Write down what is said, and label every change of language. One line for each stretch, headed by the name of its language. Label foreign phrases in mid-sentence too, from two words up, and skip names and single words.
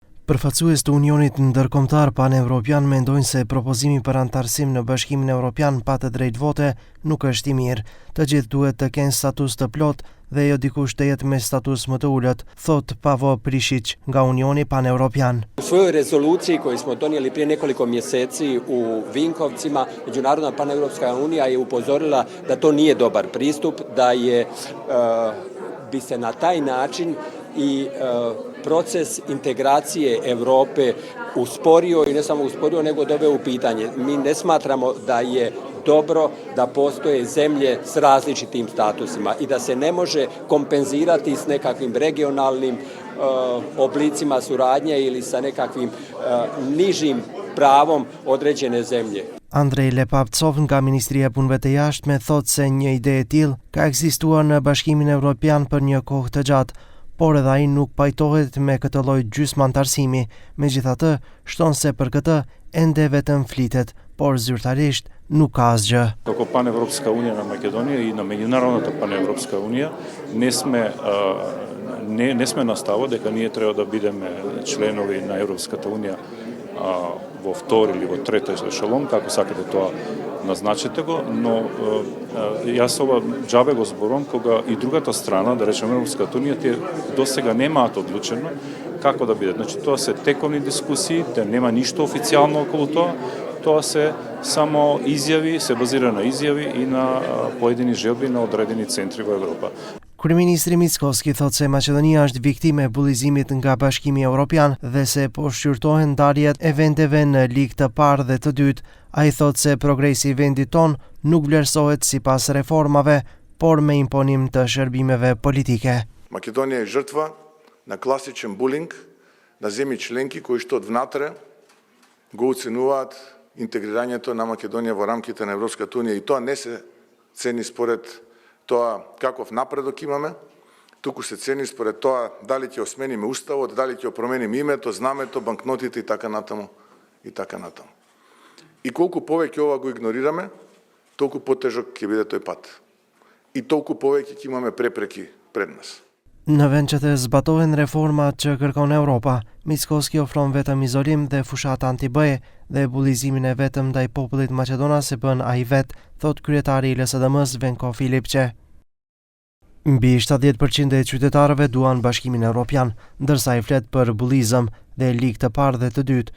Albanian: Përfaqësues të Unionit Ndërkombëtar Pan-Evropian mendojnë se propozimi për antarësim në Bashkimin Evropian pa të drejtë vote nuk është i mirë. Të gjithë duhet të kenë status të plot dhe jo dikush të jetë me status më të ulët, thot Pavo Prišić nga Unioni Pan-Evropian.
Croatian: U svojoj rezoluciji koju smo donijeli prije nekoliko mjeseci u Vinkovcima, Međunarodna Pan-Evropska unija je upozorila da to nije dobar pristup, da bi se na taj način i proces integracije Europe usporio i ne samo usporio, nego doveo u pitanje. Mi ne smatramo da je dobro da postoje zemlje s različitim statusima i da se ne može kompenzirati s nekakvim regionalnim oblicima suradnje ili sa nekakvim nižim pravom određene zemlje.
Albanian: Andrej Lepavcov nga Ministria e Punëve të Jashtme thot se një ide e tillë ka ekzistuar në Bashkimin Evropian për një kohë të gjatë, por edhe ai nuk pajtohet me këtë lloj gjysmë-antarësimi. Megjithatë, shton se për këtë ende vetëm flitet, por zyrtarisht nuk ka asgjë.
Macedonian: Како Pan-Европска унија на Македонија и на Меѓународната Pan-Европска унија не сме на ставот дека ние треба да бидеме членови на Европската унија во втори или во трети ешелон, како сакате тоа назначете го, но јас ова џабе го зборувам кога и другата страна, да речеме Европската унија, тие досега немаат одлучено како да бидат. Значи тоа се тековни дискусии, да нема ништо официјално околу тоа се само изјави, се базира на изјави и на поедини желби на одредени центри во Европа.
Albanian: Kryeministri Mickoski thot se Maqedonia është viktime e bullizimit nga Bashkimi Evropian dhe se po shqyrtohen ndarjet e vendeve në ligë të parë dhe të dytë. Ai thot se progresi i vendit ton nuk vlerësohet sipas reformave, por me imponim të shërbimeve politike.
Macedonian: Македонија е жртва на класичен булинг на земји членки кои што од внатре го оценуваат интегрирањето на Македонија во рамките на Европската унија и тоа не се цени според тоа каков напредок имаме, туку се цени според тоа дали ќе осмениме уставот, дали ќе промениме името, знамето, банкнотите и така натаму и така натаму. И колку повеќе ова го игнорираме, толку потежок ќе биде тој пат. И толку повеќе ќе имаме препреки пред нас.
Albanian: Në vend që të zbatohen reformat që kërkon Europa, Mickoski ofron vetëm izolim dhe fushat anti-BE dhe bullizimin e vetëm ndaj popullit maqedonas e bën ai vet, thot kryetari i LSDM-s Venko Filipçe. Mbi 70% e qytetarëve duan Bashkimin Evropian, ndërsa i flet për bullizëm dhe ligë të parë dhe të dytë.